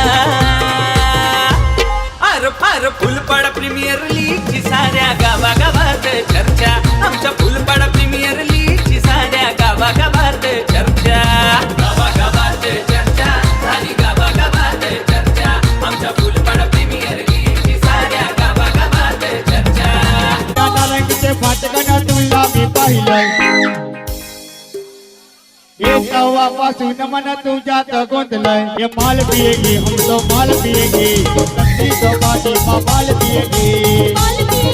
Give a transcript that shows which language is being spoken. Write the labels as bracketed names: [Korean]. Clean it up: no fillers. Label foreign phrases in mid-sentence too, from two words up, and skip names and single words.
[Marathi] फार फुलपाडा प्रीमियर लीगची साऱ्या गावागावात चर्चा, आमच्या फुलपाडा प्रीमियर लीगची साऱ्या गावागावात चर्चा, गावागावात चर्चा झाली, गावागावात चर्चा, आमच्या फुलपाडा प्रीमियर लीगची साऱ्या गावागावात चर्चा. त्या नारंगीचे फाटकन तुला मी पाहिलं, तेव्हापासून मन तुझ्यात गोंधलय, [Hindi] ये माल पिएगी हम तो माल पिएगी, नकली तो पार्टी में माल पिएगी. माल